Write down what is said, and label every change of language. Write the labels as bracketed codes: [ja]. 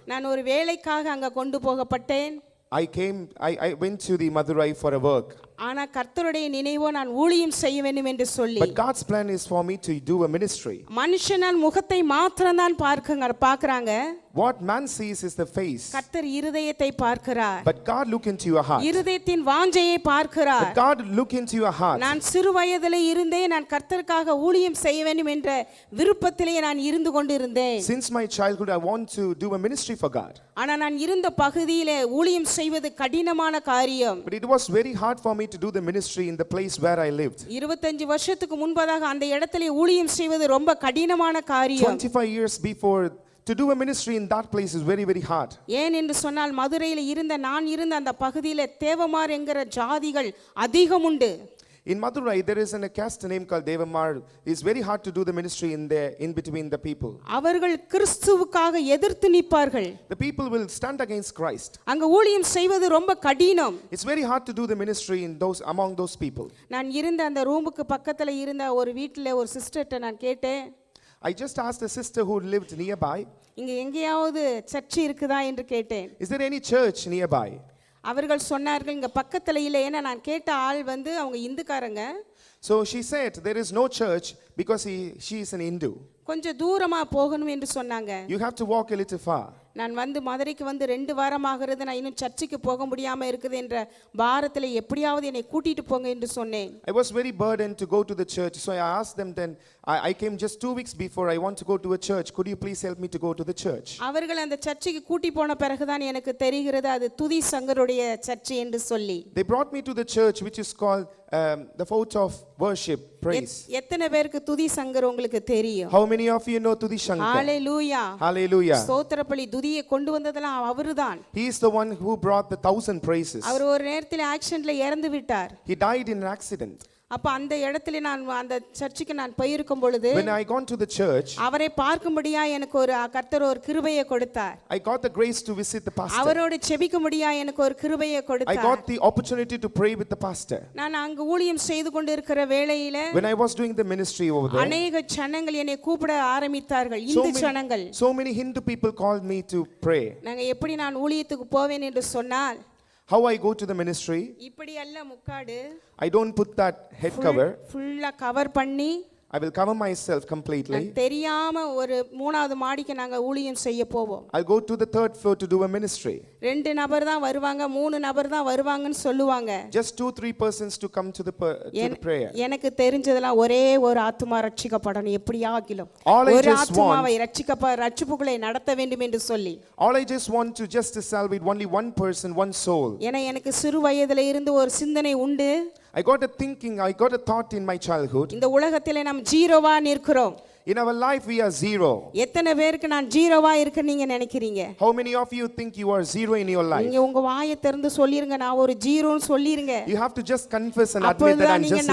[ta] நான் ஒரு வேலைக்காக அங்க கொண்டு போகப்பட்டேன். [en] I went to the Madurai for a work. [ta] ஆனா கர்த்தருடைய நினைவோ நான் ஊழியம் செய்ய வேண்டும் என்று சொல்லி. [en] But God's plan is for me to do a ministry. [ta] மனுஷனால் முகத்தை மாத்திரம் தான் பார்க்கறாங்க. [en] What man sees is the face. [ta] கர்த்தர் இருதயத்தை பார்க்கிறார். [en] But God look into your heart. [ta] இருதயத்தின் வாஞ்சையை பார்க்கிறார். [en] But God look into your heart. [ta] நான் சிறு வயதிலே இருந்தே நான் கர்த்தருக்காக ஊழியம் செய்ய வேண்டும் என்ற விருப்பத்திலே நான் இருந்து கொண்டிருந்தேன். [en] Since my childhood I want to do a ministry for God. [ta] ஆனா நான் இருந்த பகுதியிலே ஊழியம் செய்வது கடினமான காரியம். [en] But it was very hard for me to do the ministry in the place where I lived. [ta] 25 வருஷத்துக்கு முன்பதாக அந்த இடத்திலே ஊழியம் செய்வது ரொம்ப கடினமான காரியம். [en] 25 years before, to do a ministry in that place is very very hard. [ta] ஏன் என்று சொன்னால் மதுரையில் நான் இருந்த அந்த பகுதியிலே தேவமார் என்கிற ஜாதிகள் அதிகம் உண்டு. [en] In Madurai there is a caste name called Devamar. It's very hard to do the ministry in between the people. [ta] அவர்கள் கிறிஸ்துவுக்காக எதிர்த்து நிற்பார்கள். [en] The people will stand against Christ. [ta] அங்க ஊழியம் செய்வது ரொம்ப கடினம். [en] It's very hard to do the ministry among those people. [ta] நான் இருந்த அந்த ரூமுக்கு பக்கத்துல இருந்த ஒரு வீட்ல ஒரு சிஸ்டர்ட்ட நான் கேட்டேன். [en] I just asked a sister who lived nearby. [ta] இங்க எங்கேயாவது சர்ச் இருக்குதா என்று கேட்டேன். [en] Is there any church nearby? [ta] அவர்கள் சொன்னார்கள் இங்க பக்கத்துல இல்ல. ஏன்னா நான் கேட்ட ஆள் அவங்க இந்துக்காரங்க. [en] So she said there is no church because she is an Hindu. [ta] கொஞ்சம் தூரமா போகணும் என்று சொன்னாங்க. [en] You have to walk a little far. [ta] நான் மதுரைக்கு 2 வாரம் ஆகிறது. நான் இன்னும் சர்ச்சுக்கு போக முடியாம இருக்குது என்ற பாரத்தில் எப்படியாவது என்னை கூட்டிட்டு போங்க என்று சொன்னேன். [en] I was very burdened to go to the church, so I asked them then. I came just 2 weeks before. I want to go to a church. Could you please help me to go to the church? [ta] அவர்கள் அந்த சர்ச்சுக்கு கூட்டி போன பிறகுதான் எனக்கு தெரிகிறது அது துதி சங்கருடைய சர்ச் என்று சொல்லி. [en] They brought me to the church which is called the Fort of Worship, Praise. [ta] எத்தனை பேருக்கு துதி சங்கர் உங்களுக்கு தெரியும்? [en] How many of you know Tudhi Shankar? [ta] Hallelujah. [en] Hallelujah. [ta] ஸ்தோத்திரப்பலி துதியை கொண்டு வந்ததெல்லாம் அவர்தான். [en] He is the one who brought the 1000 praises. [ta] அவர் ஒரு நேரத்தில் ஆக்சிடென்ட்ல இறந்து விட்டார். [en] He died in an accident. [ta] அப்ப அந்த இடத்துல நான் அந்த சர்ச்சுக்கு நான் போயிருக்கும் பொழுது [en] when I gone to the church, [ta] அவரை பார்க்கும்படியா எனக்கு ஒரு கர்த்தர் ஒரு கிருபையை கொடுத்தார். [en] I got the grace to visit the pastor. [ta] அவரோடு ஜெபிக்கும்படியா எனக்கு ஒரு கிருபையை கொடுத்தார். [en] I got the opportunity to pray with the pastor. [ta] நான் அங்க ஊழியம் செய்து கொண்டிருக்கிற வேளையில [en] when I was doing the ministry over there, [ta] अनेक ஜனங்கள் என்னை கூப்பிட ஆரம்பித்தார்கள். இந்து ஜனங்கள். [en] so many Hindu people called me to pray. [ta] நாங்க எப்படி நான் ஊழியத்துக்கு போவேன் என்று சொன்னால் [en] how I go to the ministry, [ta] இப்படி அல்ல முக்காடு. [en] I don't put that head cover. [ta] ஃபுல்லா கவர் பண்ணி [en] I will cover myself completely. [ta] தெரியாம ஒரு 3வது மாடிக்கு நாங்க ஊழியம் செய்ய போவோம். [en] I'll go to the 3rd floor to do a ministry. [ta] 2 நபர் தான் வருவாங்க, 3 நபர் தான் வருவாங்கன்னு சொல்லுவாங்க. [en] just 2-3 persons to come to the prayer. [ta] எனக்கு தெரிஞ்சதெல்லாம் ஒரே ஒரு ஆத்துமா ரட்சிக்கப்படணும் எப்படியாகிலும். ஒரு ஆத்துமாவை ரட்சிப்புகளை நடத்த வேண்டும் என்று சொல்லி. [en] all I just want to just to salvate only one person, one soul. [ta] ஏன்னா எனக்கு சிறு வயதில இருந்து ஒரு சிந்தனை உண்டு. [en] I got a thought in my childhood. [ta] இந்த உலகத்திலே நாம் ஜீரோவா நிற்கிறோம். [en] In our life we are zero. [ta] எத்தனை பேருக்கு நான் ஜீரோவா இருக்க நீங்க நினைக்கிறீங்க? [en] how many of you think you are zero in your life? [ta] நீங்க உங்க வாயை திறந்து சொல்லிருங்க நான் ஒரு ஜீரோன்னு சொல்லிருங்க. [en] you have to just confess and admit that I'm just a